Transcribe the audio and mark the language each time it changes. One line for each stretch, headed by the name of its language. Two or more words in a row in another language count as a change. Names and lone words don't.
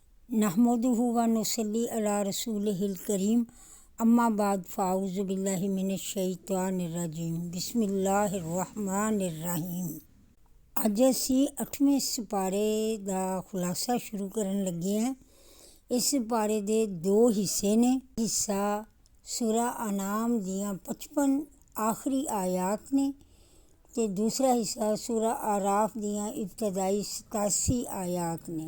Arabic: نحمده ونصلي على رسوله الكريم أما بعد فأعوذ بالله من الشيطان الرجيم بسم الله الرحمن الرحيم.
Punjabi: ਅੱਜ ਅਸੀਂ 8ਵੇਂ ਸਿਪਾਰੇ ਦਾ ਖੁਲਾਸਾ ਸ਼ੁਰੂ ਕਰਨ ਲੱਗੇ ਹਾਂ। ਇਸ ਸਿਪਾਰੇ ਦੇ 2 ਹਿੱਸੇ ਨੇ। ਹਿੱਸਾ ਸੂਰਾ ਅਨਾਮ ਦੀਆਂ 55 ਆਖਰੀ ਆਇਤ ਨੇ ਤੇ ਦੂਸਰਾ ਹਿੱਸਾ ਸੂਰਾ ਆਰਾਫ ਦੀਆਂ ਇਬਤਦਾਈ 87 ਆਇਤ ਨੇ।